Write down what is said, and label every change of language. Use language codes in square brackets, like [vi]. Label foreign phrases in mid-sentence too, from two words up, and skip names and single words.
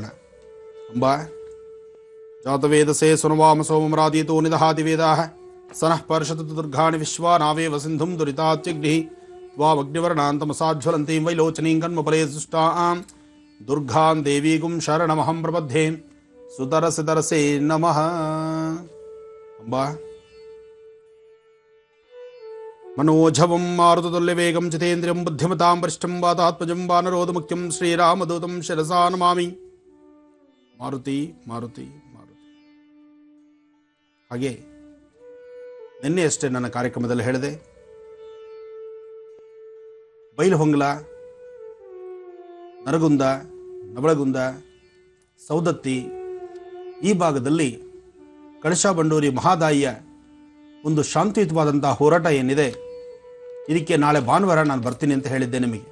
[sa] ಅಂಬಾ ಜಾತವೇದಸೇ ಸುನವಾಮ ಸೋಮರಾದೀತೋ ನಿದಹಾತಿ ವೇದಾಃ ಸನಃ ಪರ್ಷತು ದುರ್ಗಾಣಿ ವಿಶ್ವಾ ನಾವೇವ ಸಿಂಧುಂ ದುರಿತಾತ್ಯಗ್ನಿ ತ್ವಾಮಗ್ನಿವರ್ಣಾಂತಮಸಾಜ್ವಲಂತೀಂ ವೈಲೋಚನೀಂ ಕನ್ಮಫಲೇ ಸುಷ್ಟಾಂ ದುರ್ಗಾಂ ದೇವೀಗುಂ ಶರಣಮಹಂ ಪ್ರಬದ್ಧೇ ಸುತರಸೆ ನಮಃ. ಅಂಬಾ मनोजवं मारुततुल्यवेगं जितेन्द्रियं बुद्धिमतां वरिष्ठं वातात्मजं वानरोधमुख्यं श्रीरामदूतं शिरसा नमामि. ಮಾರುತಿ ಮಾರುತಿ ಮಾರುತಿ. [kn] ಹಾಗೆ ನಿನ್ನೆಯಷ್ಟೇ ನನ್ನ ಕಾರ್ಯಕ್ರಮದಲ್ಲಿ ಹೇಳಿದೆ, ಬೈಲಹೊಂಗಲ, ನರಗುಂದ, ನವಳಗುಂದ, ಸೌದತ್ತಿ ಈ ಭಾಗದಲ್ಲಿ ಕಳಶಾ ಬಂಡೂರಿ ಮಹಾದಾಯಿಯ ಒಂದು ಶಾಂತಿಯುತವಾದಂಥ ಹೋರಾಟ ಏನಿದೆ, ಇದಕ್ಕೆ ನಾಳೆ ಭಾನುವಾರ ನಾನು ಬರ್ತೀನಿ ಅಂತ ಹೇಳಿದ್ದೆ ನಿಮಗೆ.